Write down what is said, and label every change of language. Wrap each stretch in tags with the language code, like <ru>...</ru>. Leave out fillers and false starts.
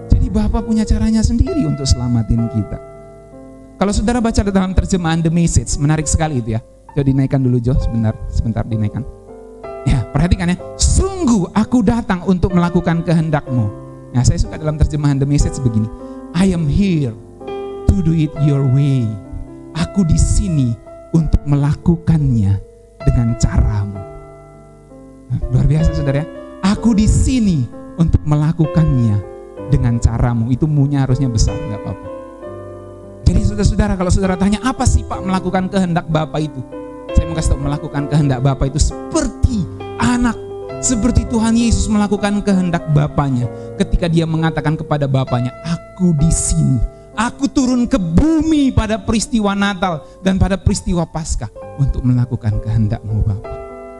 <id>Bapa punya caranya sendiri untuk selamatin kita. Kalau saudara baca dalam terjemahan The Message, menarik sekali itu ya. Coba dinaikkan dulu Jo, sebentar dinaikkan. Ya, perhatikan ya. Sungguh aku datang untuk melakukan kehendak-Mu. Nah, saya suka dalam terjemahan The Message begini.</id> <en>I am here to do it your way.</en> <id>Aku di sini untuk melakukannya dengan caramu. Nah, luar biasa saudara ya. Aku di sini untuk melakukannya dengan caramu. Itu mu-nya harusnya besar, gak apa-apa. Jadi saudara-saudara, kalau saudara tanya apa sih Pak melakukan kehendak Bapa itu, saya mau kasih tahu, melakukan kehendak Bapa itu seperti anak, seperti Tuhan Yesus melakukan kehendak Bapanya ketika dia mengatakan kepada Bapanya, aku di sini, aku turun ke bumi pada peristiwa Natal dan pada peristiwa Paskah untuk melakukan kehendak-Mu Bapa.</id>